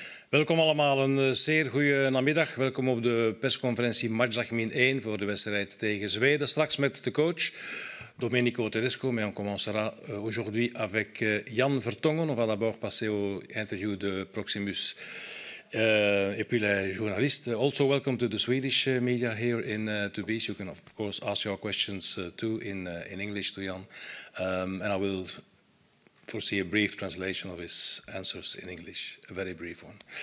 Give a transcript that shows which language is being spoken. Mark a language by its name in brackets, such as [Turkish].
[Dutch] Welkom allemaal, een zeer goede namiddag. Welkom op de persconferentie matchdag -1 voor de wedstrijd tegen Zweden. Straks met de coach [French] Domenico Tedesco, mais on commencera aujourd'hui avec Jan Vertonghen. On va d'abord passer au interview de Proximus et puis les journalistes. [English] Also welcome to the Swedish media here in Tubize. You can of course ask your questions too in English to Jan. And I will foresee a brief translation of his answers in English, a very brief one.